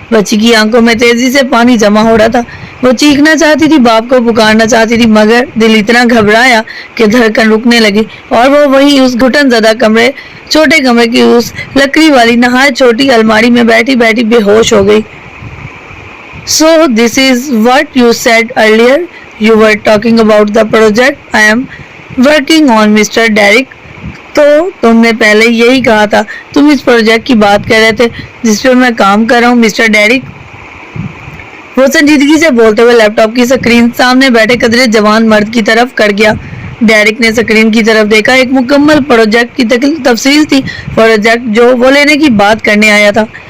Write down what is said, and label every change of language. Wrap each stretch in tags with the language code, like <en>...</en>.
<hi>बच्ची की आंखों में तेजी से पानी जमा हो रहा था। वो चीखना चाहती थी, बाप को पुकारना चाहती थी, मगर दिल इतना घबराया कि धड़कन रुकने लगी और वो वहीं उस घुटन ज़दा छोटे कमरे की उस लकड़ी वाली नहायत छोटी अलमारी में बैठी बैठी बेहोश हो गई।</hi> <en>So this is what you said earlier. You were talking about the project I am working on, Mr. Derek.</en> <hi>तो तुमने पहले यही कहा था, तुम इस प्रोजेक्ट की बात कर रहे थे जिस पे मैं काम कर रहा हूँ, मिस्टर डेरिक। वो संजीदगी से बोलते हुए लैपटॉप की स्क्रीन सामने बैठे कदरे जवान मर्द की तरफ कर गया। डेरिक ने स्क्रीन की तरफ देखा। एक मुकम्मल प्रोजेक्ट की तफसील थी, प्रोजेक्ट जो वो लेने की बात करने आया था।</hi>